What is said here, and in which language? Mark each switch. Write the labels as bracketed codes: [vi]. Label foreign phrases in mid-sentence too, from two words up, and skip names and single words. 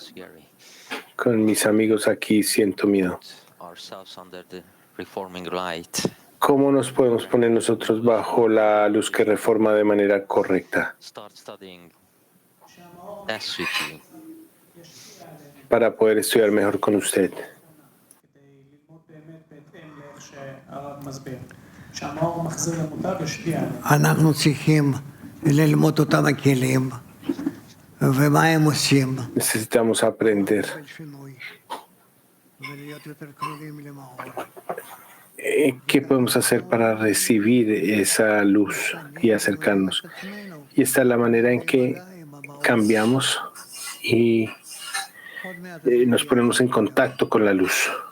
[es] Con mis amigos aquí siento miedo. ¿Cómo nos podemos poner nosotros bajo la luz que reforma de manera correcta? Para poder estudiar mejor con usted. [he] אנחנו צריכים ללמוד אותם הכלים, ומה הם עושים. [es] Necesitamos aprender. ¿Qué podemos hacer para recibir esa luz y acercarnos? Y esta es la manera en que cambiamos y nos ponemos en contacto con la luz.